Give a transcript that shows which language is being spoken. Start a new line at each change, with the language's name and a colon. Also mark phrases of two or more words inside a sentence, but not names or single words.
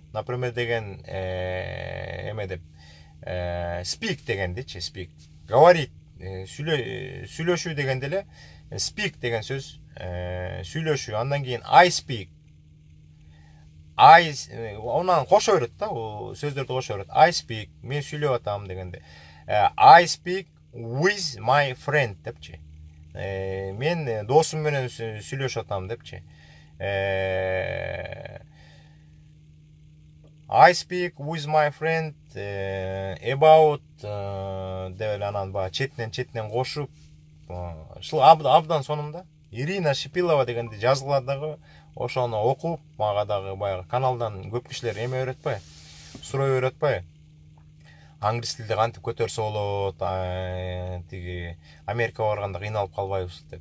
Kyrgyz: Например деген эме деп speak дегендичи, speak. Говорить, сүйлөшүү дегенде эле speak деген сөз сүйлөшүү. Андан кийин
English: I speak.
Kyrgyz: Онан кошо берет да, сөздөрдү кошо берет.
English: I speak,
Kyrgyz: мен сүйлөп атам дегенде.
English: I speak with my friend депчи.
Kyrgyz: Мен досум менен сүйлөшүп атам депчи.
English: I speak with my friend about
Kyrgyz: деп анан баягы четинен кошуп, ушул абдан сонунда. Ирина Шипилова дегенди жазгыла дагы ошону окуп, мага дагы баягы каналдан көп кишилер эме берет атпайбы, суроо берет атпайбы. Англис тилде кантип көтөрсө болот, тиги Америкага барганда кыйналып калбайбыз деп.